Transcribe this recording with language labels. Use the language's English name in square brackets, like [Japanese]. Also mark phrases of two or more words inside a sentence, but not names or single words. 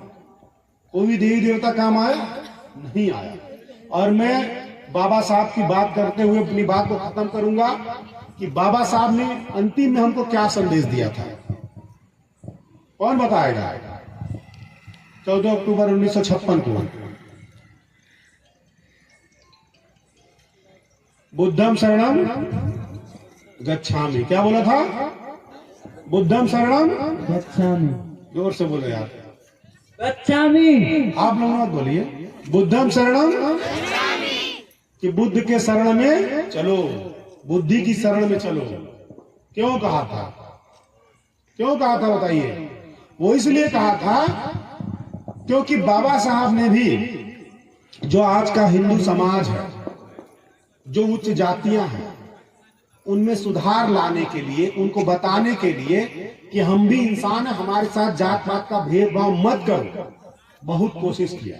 [Hindi] कोई भी देवी देवता काम आया? नहीं आया। और मैं बाबा साहब की बात करते हुए अपनी बात को खत्म करूंगा कि बाबा साहब ने अंतिम में हमको क्या संदेश दिया था। कौन बताएगा? 14 अक्टूबर 1956 को [Pali] बुद्धम शरणम गच्छामि। [Hindi] क्या बोला था? [Pali] बुद्धम शरणम गच्छामि। [Hindi] जोर से बोलो यार, [Pali] गच्छामि। [Hindi] आप लोग मत बोलिए। [Pali] बुद्धम शरणम, [Hindi] कि बुद्ध के शरण में चलो, बुद्धि की शरण में चलो। क्यों कहा था? क्यों कहा था बताइए? वो इसलिए कहा था क्योंकि बाबा साहब ने भी जो आज का हिंदू समाज है, जो उच्च जातियां हैं, उनमें सुधार लाने के लिए, उनको बताने के लिए कि हम भी इंसान हैं, हमारे साथ जात पात का भेदभाव मत करो, बहुत कोशिश किया।